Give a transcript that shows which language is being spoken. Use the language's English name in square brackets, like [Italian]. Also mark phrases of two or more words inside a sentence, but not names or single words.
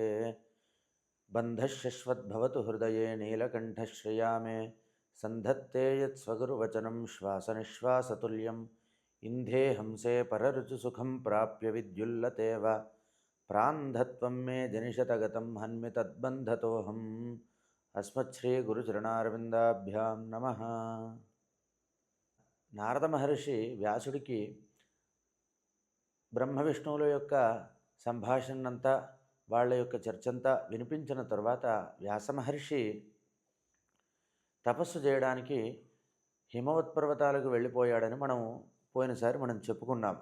[Sanskrit] बन्धश्शश्वद्भवतु हृदये नीलकण्ठश्रिया मे सन्धत्ते यत्स्वगुरुवचनं श्वासनिश्वासतुल्यम् इंधे हंसे पररुचिसुखं प्राप्य विद्युल्लतेव प्रान्धत्वं मे जनिशतगतं हन्मि तद्बन्धतोऽहम्। अस्मच्छ्रीगुरुचरणारविन्दाभ्यां नमः। [Telugu] నారద మహర్షి వ్యాసుడికి బ్రహ్మ విష్ణువుల యొక్క సంభాషణంతా వాళ్ళ యొక్క చర్చంతా వినిపించిన తర్వాత వ్యాస మహర్షి తపస్సు చేయడానికి హిమవత్ పర్వతాలకు వెళ్ళిపోయాడని పోయినసారి మనం చెప్పుకున్నాం.